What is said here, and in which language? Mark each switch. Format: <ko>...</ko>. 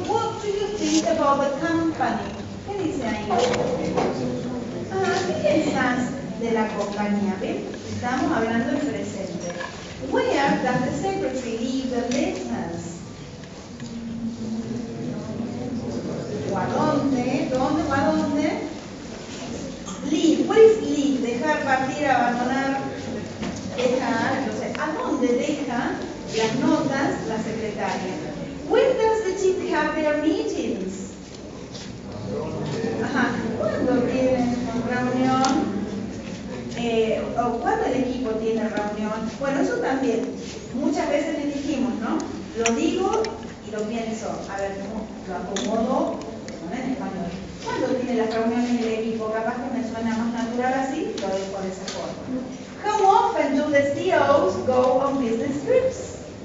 <en>What do you think about the company?</en> <es>¿Qué dice ahí? ¿Qué piensas de la compañía? ¿Ven? Estamos hablando en presente.</es> <en>Where does the secretary leave the letters?</en> <es>¿O a dónde? ¿Dónde o a dónde? Leave.</es> <en>What is leave?</en> <es>Dejar, partir, abandonar, dejar. Entonces, ¿a dónde deja las notas la secretaria?</es> <en>When does the team have their meetings?</en> <es>Ajá. ¿Cuándo tienen reunión? O cuando el equipo tiene reunión. Bueno, eso también. Muchas veces les dijimos, ¿no? Lo digo y lo pienso. A ver, ¿cómo lo acomodo? En español. ¿Cuándo tiene las reuniones el equipo? Capaz que me suena más natural así, lo dejo de esa forma.</es> <en>How often do the CEOs go on business trips?</en>